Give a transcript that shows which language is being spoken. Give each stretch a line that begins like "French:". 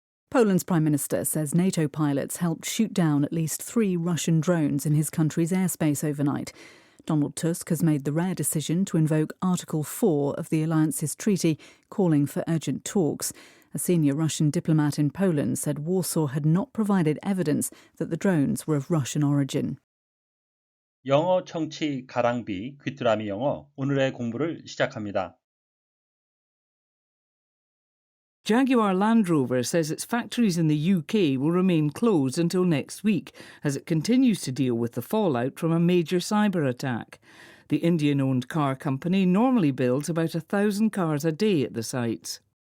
English: Poland's Prime Minister says NATO pilots helped shoot down at least 3 Russian drones in his country's airspace overnight. Donald Tusk has made the rare decision to invoke Article 4 of the alliance's treaty, calling for urgent talks. A senior Russian diplomat in Poland said Warsaw had not provided evidence that the drones were of Russian origin.
Korean: 영어 청취 가랑비 귀뚜라미 영어 오늘의 공부를 시작합니다.
English: Jaguar Land Rover says its factories in the UK will remain closed until next week as it continues to deal with the fallout from a major cyber attack. The Indian-owned car company normally builds about 1,000 cars a day at the sites.